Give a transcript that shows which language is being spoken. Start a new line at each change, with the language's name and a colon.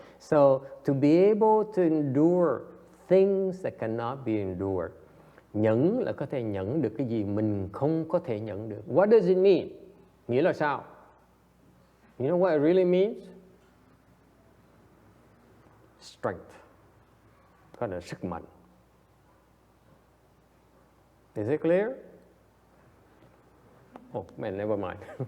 English: So, to be able to endure things that cannot be endured.
Vietnamese: Nhẫn là có thể nhẫn được cái gì mình không có thể nhẫn được.
English: What does it mean?
Vietnamese: Nghĩa là sao?
English: You know what it really means? Strength.
Vietnamese: Có là sức mạnh.
English: Is it clear? Oh man, never mind.